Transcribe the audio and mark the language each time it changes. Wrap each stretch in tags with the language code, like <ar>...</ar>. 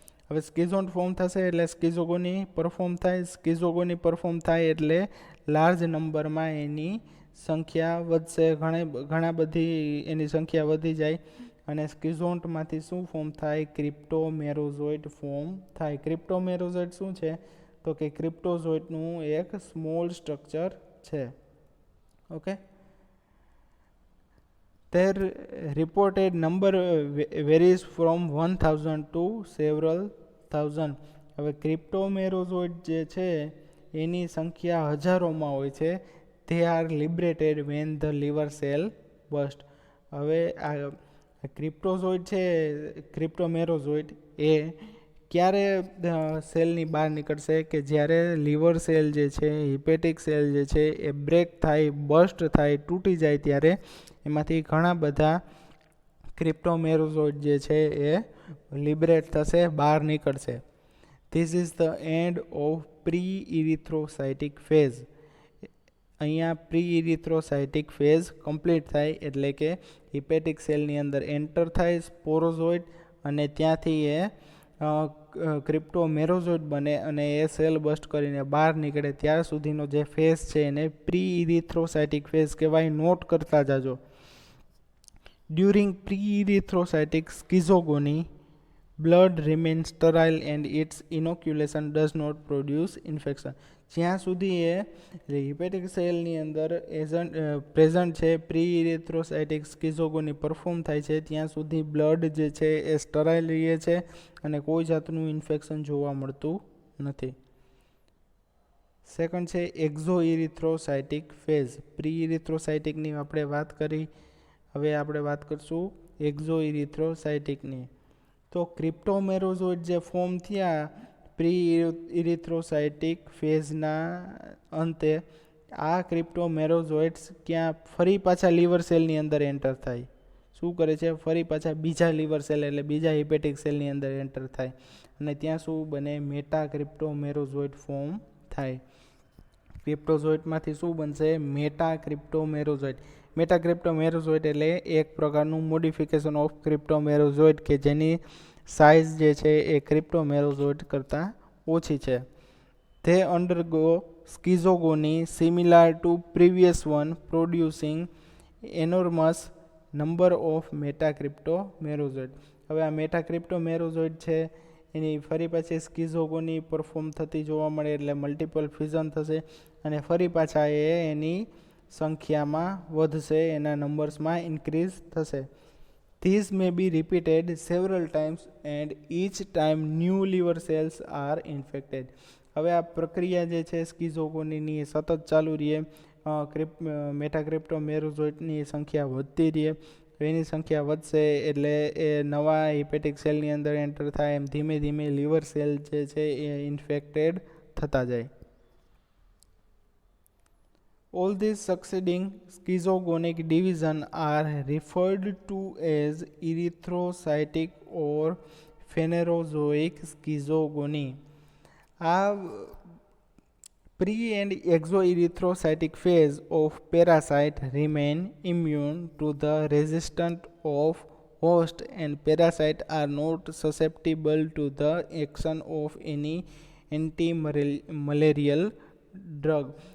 <gu>હવે સ્કિઝોન્ટ ફોર્મ થશે એટલે સ્કિઝોગોની પરફોર્મ થાય. સ્કિઝોગોની પરફોર્મ થાય એટલે લાર્જ નંબરમાં એની સંખ્યા વધશે, ઘણા બધી એની સંખ્યા વધી જાય અને સ્કિઝોન્ટમાંથી શું ફોર્મ થાય? ક્રિપ્ટોમેરોઝોઇટ ફોર્મ થાય. ક્રિપ્ટોમેરોઝોઇટ શું છે? તો કે ક્રિપ્ટોઝોઇટનું એક સ્મોલ સ્ટ્રક્ચર છે.</gu> <en>Okay, their reported number varies from 1000 to several thousand.</en> <gu>હવે ક્રિપ્ટોમેરોઝોઇટ જે છે એની સંખ્યા હજારોમાં હોય છે.</gu> <en>they are liberated when the liver cell burst.</en> <gu>હવે આ ક્રિપ્ટોઝોઇટ છે, ક્રિપ્ટોમેરોઝોઇટ એ ક્યારે સેલની બહાર નીકળશે? કે જ્યારે લીવર સેલ જે છે, હિપેટિક સેલ જે છે એ બ્રેક થાય, બસ્ટ થાય, તૂટી જાય ત્યારે એમાંથી ઘણા બધા ક્રિપ્ટોમેરોઝોઇટ જે છે એ લિબરેટ થશે, બહાર નીકળશે.</gu> <en>This is the end of pre erythrocytic phase.</en> <gu>અહીંયા પ્રી ઇરિથ્રોસાઇટિક ફેઝ કમ્પ્લીટ થાય એટલે કે હિપેટિક સેલની અંદર એન્ટર થાય સ્પોરોઝોઇટ અને ત્યાંથી એ ક્રિપ્ટોમેરોઝોઇટ બને અને એ સેલ બસ્ટ કરીને બહાર નીકળે ત્યાર સુધીનો જે ફેઝ છે એને પ્રી ઇરિથ્રોસાઇટિક ફેઝ કહેવાય. નોટ કરતા જાજો.</gu> <en>During pre erythrocytic schizogony blood remains sterile and its inoculation does not produce infection.</en> <gu>જ્યાં સુધી એ હિપેટિક સેલની અંદર પ્રેઝન્ટ છે, પ્રી ઇરિથ્રોસાઇટિક સ્કિઝોગોની પરફોર્મ થાય છે ત્યાં સુધી બ્લડ જે છે એ સ્ટરાઇલ રહે છે અને કોઈ જાતનું ઇન્ફેક્શન જોવા મળતું નથી. સેકન્ડ છે એક્ઝો ઇરિથ્રોસાઇટિક ફેઝ. પ્રી ઇરિથ્રોસાઇટિકની આપણે વાત કરી, હવે આપણે વાત કરશું એક્ઝો ઇરિથ્રોસાઇટિકની. તો ક્રિપ્ટોમેરોઝોઇટ જે ફોર્મ થયા પ્રી ઇરિથ્રોસાઇટિક ફેઝના અંતે, આ ક્રિપ્ટોમેરોઝોઇટ્સ ક્યાં ફરી પાછા લીવર સેલની અંદર એન્ટર થાય. શું કરે છે? ફરી પાછા બીજા લીવર સેલ એટલે બીજા હિપેટિક સેલની અંદર એન્ટર થાય અને ત્યાં શું બને? મેટા ક્રિપ્ટોમેરોઝોઇટ ફોર્મ થાય. ક્રિપ્ટોઝોઇટમાંથી શું બનશે? મેટા ક્રિપ્ટોમેરોઝોઇટ. મેટા ક્રિપ્ટોમેરોઝોઇટ એટલે એક પ્રકારનું મોડિફિકેશન ઓફ ક્રિપ્ટોમેરોઝોઇટ કે જેની સાઇઝ જે છે એ ક્રિપ્ટોમેરોઝોઇટ કરતાં ઓછી છે.</gu> <en>they undergo schizogony similar to previous one producing enormous number of metacryptomerozoid.</en> <gu>હવે આ મેટાક્રિપ્ટોમેરોઝોઇટ છે એની ફરી પાછી સ્કિઝોગોની પરફોર્મ થતી જોવા મળે એટલે મલ્ટિપલ ફ્યુઝન થશે અને ફરી પાછા એ એની સંખ્યામાં વધશે, એના નંબર્સમાં ઇન્ક્રીઝ થશે.</gu> <en>These may be repeated several times and each time new liver cells are infected.</en> <gu>હવે આ પ્રક્રિયા જે છે સ્કિઝોગોનીની સતત ચાલુ રહે, મેટાક્રિપ્ટોમેરોઝોઇટની સંખ્યા વધતી રહે. એની સંખ્યા વધશે એટલે એ નવા હિપેટિક સેલની અંદર એન્ટર થાય, એમ ધીમે ધીમે લીવર સેલ જે છે એ ઇન્ફેક્ટેડ થતા જાય.</gu> <en>All these succeeding schizogonic divisions are referred to as erythrocytic or phanerozoic schizogony. આ pre and exoerythrocytic phase of parasite remain immune to the resistance of host and parasite are not susceptible to the action of any anti-malarial drug.</en>